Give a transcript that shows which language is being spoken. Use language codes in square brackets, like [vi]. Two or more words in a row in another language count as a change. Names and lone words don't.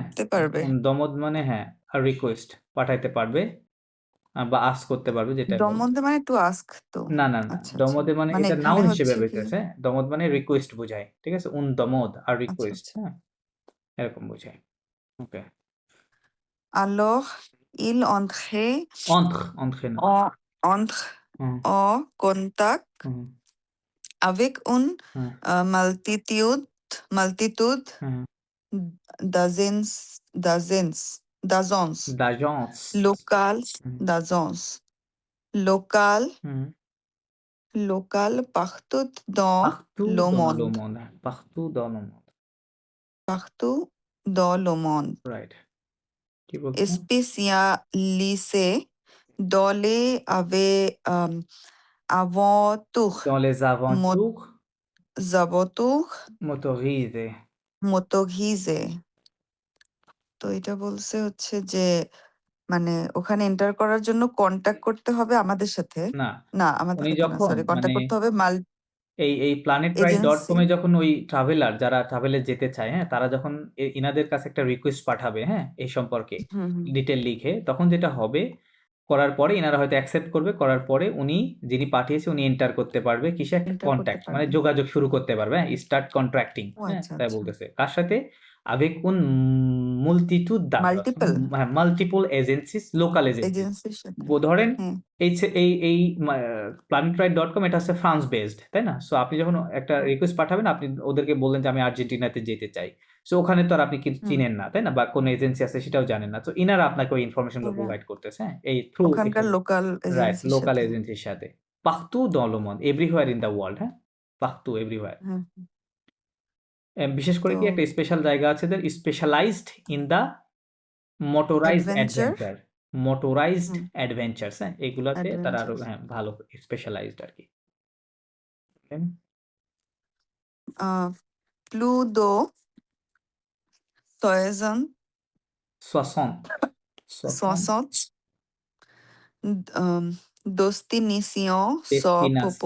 [bn] করতে পারবে। দমদ মানে হ্যাঁ আর রিকোয়েস্ট পাঠাইতে পারবে বা আস করতে পারবে, যেটা দমন্দে মানে [en] to ask [bn] তো। না আচ্ছা আচ্ছা, দমদে মানে মানে এটা এখানে নাউন হিসেবে হচ্ছে কি বেঁচেছে, হ্যাঁ দমদ মানে রিকোয়েস্ট বোঝায়, ঠিক আছে দমদ আর আচ্ছা রিকোয়েস্ট, আচ্ছা। হ্যাঁ এরকম বোঝায়। ওকে, [fr] Alors il entrait entre না entre [bn] হুম [fr] en contact [bn] হুম [fr] avec une [bn] হুম [fr] multitude [bn] হুম [en] dozens dozens dozens [fr] d'agence locales [bn] হুম [en] dozens local [bn] হুম [fr] local partout dans partout le dans le monde monde, হ্যাঁ, partout dans le monde, partout dans le monde [bn] রাইট। কি বলছেন? [fr] spécialisé dans les aventures dans les aventures aventures motorisées, motorisées। [bn] তো এটা বলছে হচ্ছে যে মানে ওখানে এন্টার করার জন্য কন্টাক্ট করতে হবে আমাদের সাথে। না না, আমাদের উনি সাথে না, যখন সরি, কন্টাক্ট মানে করতে হবে এই এজেন্সি। planetride.com এ যখন ওই ট্রাভেলার যারা ট্রাভেলে যেতে চায়, হ্যাঁ তারা যখন ইনাদের কাছে একটা রিকোয়েস্ট পাঠাবে, হ্যাঁ এই সম্পর্কে হুম হুম ডিটেল লিখে, তখন যেটা হবে করার পরে ইনারা হয়তো অ্যাকসেপ্ট করবে, করার পরে উনি যিনি পাঠিয়েছে উনি এন্টার করতে পারবে কিসে একটা এন্টার করতে কন্ট্যাক্ট মানে পারবে। যোগাযোগ শুরু করতে পারবে, হ্যাঁ [en] start contracting, [bn] ও হ্যাঁ আচ্ছা তাই আচ্ছা। বলতেছে কার সাথে [fr] avec une multitude [bn] মাল্টিপল হ্যাঁ [en] multiple agencies local agencies [bn] এজেন্সির সাথে। ধরেন হ্যাঁ এই planetride.com এটা হচ্ছে ফ্রান্স বেসড, তাই না? সো আপনি যখন একটা রিকোয়েস্ট পাঠাবেন আপনি ওদেরকে বললেন যে আমি আর্জেন্টিনাতে যেতে চাই, সো ওখানে তো আর আপনি কিছু হুম চিনেন না, তাই না? বা কোন এজেন্সি আছে সেটাও জানেন না, তো ইনারা আপনাকে ওই ইনফরমেশনগুলো ওরা প্রোভাইড করতেছে, হ্যাঁ এই থ্রু ওখানকার লোকাল রাইট এজেন্সির লোকাল সাথে। এজেন্সির সাথে [fr] partout dans le monde [en] everywhere in the world, [bn] হ্যাঁ পাখতু এভরিহোয়ার। হ্যাঁ বিশেষ করে তো কি একটা স্পেশাল জায়গা আছে [en] there specialized in the motorized [bn] অ্যাডভেঞ্চার। অ্যাডভেঞ্চার, [en] motorized adventures, [bn] হ্যাঁ এগুলাতে তারা আরো অ্যাডভেঞ্চার হ্যাঁ ভালো স্পেশালাইজড আর কি। [fr] plus de 60 destinations sont destination